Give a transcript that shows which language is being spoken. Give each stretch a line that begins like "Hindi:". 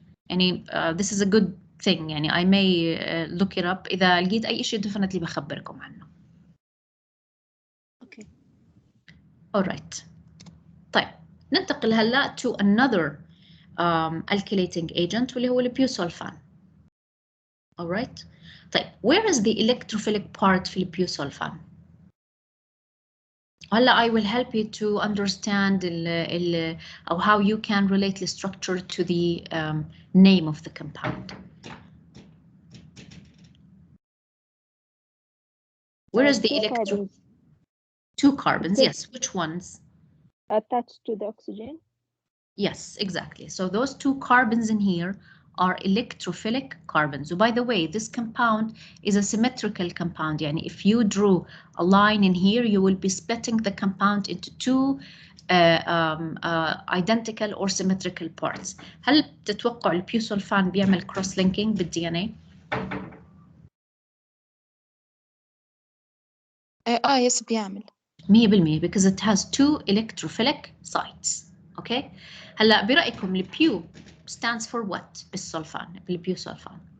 English: يعني this is a good thing.
Arabic: يعني
English: I may look it up
Arabic: إذا لقيت أي شيء definitely بخبركم عنه.
English: Okay. Alright.
Arabic: طيب ننتقل هلا
English: to another alkylating agent
Arabic: واللي هو البيوسولفان.
English: Alright. طيب where is the electrophilic part
Arabic: في البيوسولفان؟
English: هلا I will help you to understand or how you can relate the structure to the name of the compound. Where is the electron? Two carbons, yes. Which ones? Attached to the oxygen. Yes, exactly. So those two carbons in here are electrophilic carbons. So by the way, this compound is a symmetrical compound. يعني if you drew a line in here, you will be splitting the compound into two identical or symmetrical parts.
Arabic: هل تتوقع البيوسولفان بيعمل cross linking بالدي ان اي؟ يس بيعمل
English: 100% because it has two electrophilic sites. Okay.
Arabic: هلا برأيكم البيو
English: stands for what
Arabic: بالسولفان بالبيوسولفان؟